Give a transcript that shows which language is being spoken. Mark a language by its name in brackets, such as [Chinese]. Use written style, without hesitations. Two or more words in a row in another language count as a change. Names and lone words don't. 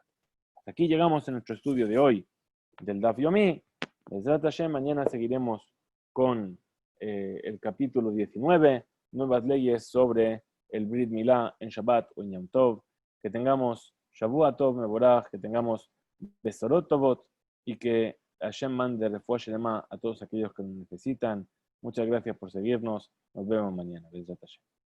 [Spanish] Hasta aquí llegamos en nuestro estudio de hoy del Daf Yomi. [Hebrew] בעזרת השם, [Spanish] mañana seguiremos con el capítulo 19, nuevas leyes sobre el [Hebrew] ברית מילה [Spanish] en Shabbat o en [Hebrew] יום טוב. [Spanish] Que tengamos [Hebrew] שבוע טוב מבורך, [Spanish] que tengamos [Hebrew] בשורות טובות [Spanish] y que Hashem mande [Hebrew] רפואה שלמה [Spanish] a todos aquellos que lo necesitan. Muchas gracias por seguirnos. Nos vemos mañana. [Hebrew] בעזרת השם.